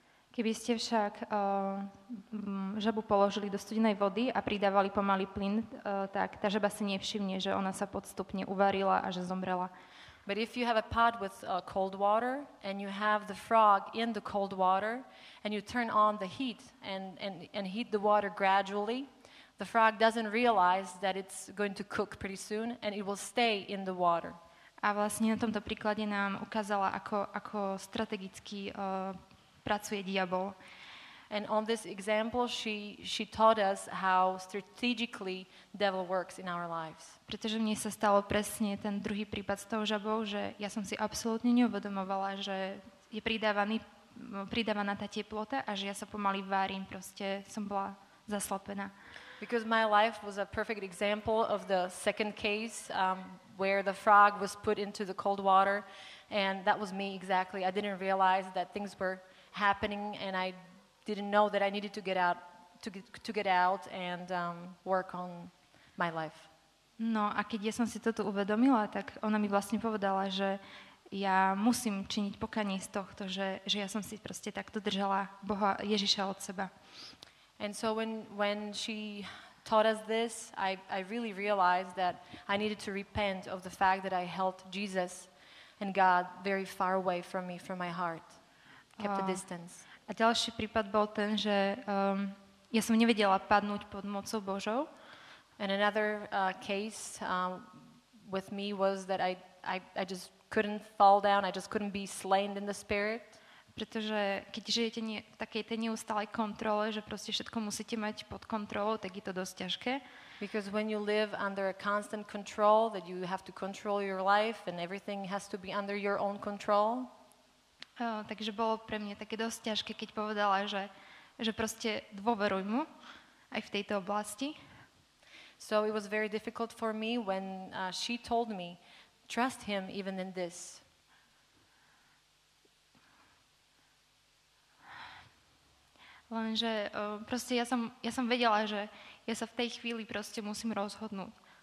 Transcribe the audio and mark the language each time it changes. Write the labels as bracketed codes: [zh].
[sk] Keby ste však žabu položili do studenej vody a pridávali pomaly plyn, tak tá žaba si nevšimne, že ona sa podstupne uvarila a že zomrela. [en] But if you have a pot with cold water and you have the frog in the cold water and you turn on the heat and heat the water gradually, the frog doesn't realize that it's going to cook pretty soon and it will stay in the water. [sk] A vlastne na tomto príklade nám ukázala, ako strategicky pracuje diabol. [en] And on this example, she taught us how strategically devil works in our lives. [sk] Pretože mne sa stalo presne ten druhý prípad s tou žabou, že ja som si absolútne neuvedomovala, že je pridávaná tá teplota a že ja sa pomaly várim, proste som bola zaslepená. [en] Because my life was a perfect example of the second case where the frog was put into the cold water, and that was me exactly. I didn't realize that things were happening, and I didn't know that I needed to get out and work on my life. [sk] No a keď ja som si toto uvedomila, tak ona mi vlastne povedala, že ja musím činiť pokanie z tohto, že ja som si proste takto držala Boha Ježiša od seba. [en] And so when she taught us this, I really realized that I needed to repent of the fact that I held Jesus and God very far away from me, from my heart. Kept a distance. [sk] A ďalší prípad bol ten, že ja som nevedela padnúť pod mocou Božou. [en] And another case with me was that I just couldn't fall down, I just couldn't be slain in the spirit. [sk] Pretože keď žijete v takej tej neustálej kontrole, že proste všetko musíte mať pod kontrolou, tak je to dosť ťažké. [en] Because when you live under a constant control, that you have to control your life and everything has to be under your own control. [sk] Takže bolo pre mňa také dosť ťažké, keď povedala, že proste dôveruj mu aj v tejto oblasti. [en] So it was very difficult for me when she told me, trust him even in this. [sk] Lenže proste ja som vedela, že ja sa v tej chvíli proste musím rozhodnúť.